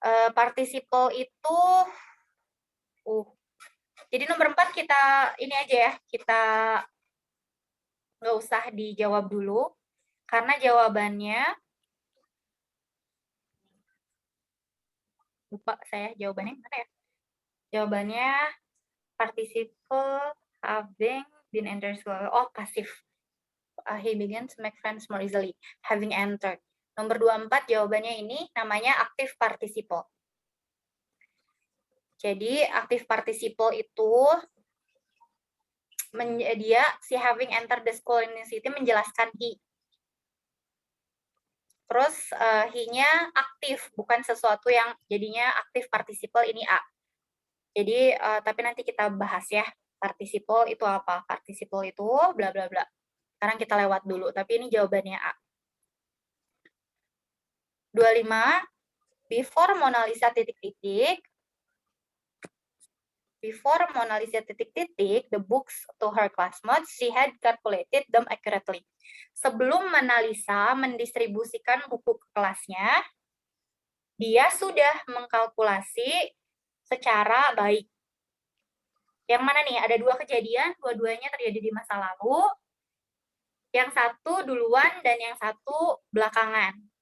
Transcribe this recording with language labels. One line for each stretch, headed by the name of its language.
Indonesian: Participle itu jadi nomor 4 kita ini aja ya, kita nggak usah dijawab dulu, karena jawabannya, lupa saya jawabannya mana ya? Jawabannya participle having been entered. Pasif.
English: He began to make friends more easily, having entered.
Indonesian: Nomor 24 jawabannya ini namanya active participle. Jadi active participle itu dia si
English: having entered the school university
Indonesian: menjelaskan he. Terus he-nya aktif, bukan sesuatu yang jadinya active participle ini A. Jadi tapi nanti kita bahas ya, participle itu apa? Participle itu bla bla bla. Sekarang kita lewat dulu, tapi ini jawabannya A.
English: 25, before Mona Lisa ... Before Mona Lisa
Indonesian: titik-titik
English: the books to her classmates, she had calculated them accurately.
Indonesian: Sebelum Mona Lisa mendistribusikan buku ke kelasnya, dia sudah mengkalkulasi secara baik. Yang mana nih? Ada dua kejadian, dua-duanya terjadi di masa lalu. Yang satu duluan dan yang satu belakangan.